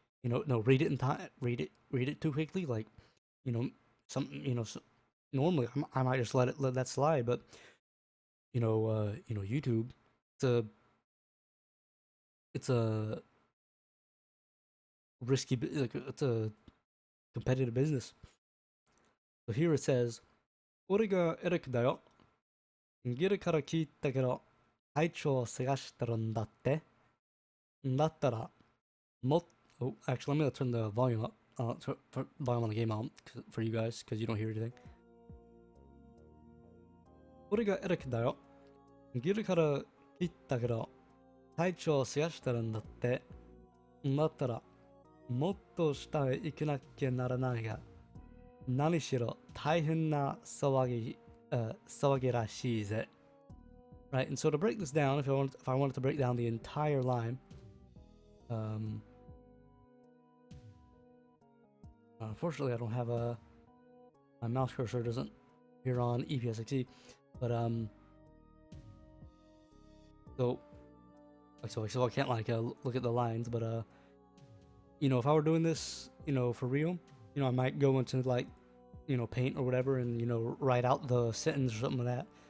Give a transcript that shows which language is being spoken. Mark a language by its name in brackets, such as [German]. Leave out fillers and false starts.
[English] no, read it in time, read it too quickly. Like, you know, normally I might just let that slide, but YouTube, it's a it's a risky, like it's a competitive business. So here it says, [Japanese] 俺がエレクだよ。ギルから聞いたけど、隊長を探してるんだって。だったら、もっ [English] Oh, actually, I'm gonna turn the volume up. Volume on the game out for you guys, because you don't hear anything. [Japanese] 俺がエレクだよ。ギルから聞いたけど、隊長を探してるんだって。だったら、もっと下へ行かなきゃならないが、何しろ大変な騒ぎらしいぜ。 [English] Right, and so to break this down, if I wanted to break down the entire line, unfortunately I don't have my mouse cursor doesn't appear on EPSXE, but so I can't like look at the lines, but if I were doing this, for real, I might go into like, Paint or whatever and, write out the sentence or something like that.